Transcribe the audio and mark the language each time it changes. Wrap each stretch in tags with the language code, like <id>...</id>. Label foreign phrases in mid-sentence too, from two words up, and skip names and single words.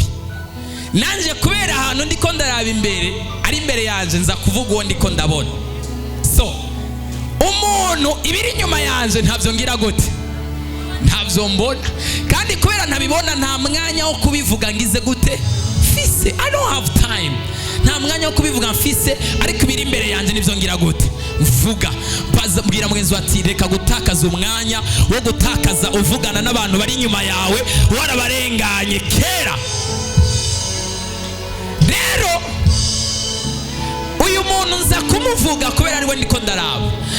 <rn>Nanje kubera ahantu ndiko ndaraba imbere, ari imbere yanje, nza kuvuga uwo ndiko ndabona. So umuntu ibiri inyuma yanje ntavyo ngira gute? Ntavyo mbona. Kandi kubera ntabibona, nta mwanya wo kubivuga ngize gute? Fise,</rn> <en>I don't have time.</en> <rn>Nta mwanya wo kubivuga mfise, ariko ibiri imbere yanje nivyo ngira gute? Vuga. Mbwira mwenzi ati reka gutakaza umwanya wo gutakaza uvugana n'abantu bari inyuma yawe, warabarenganye kera. Rero uyu muntu nza kumuvuga kubera ariwe ndiko ndaraba.</rn>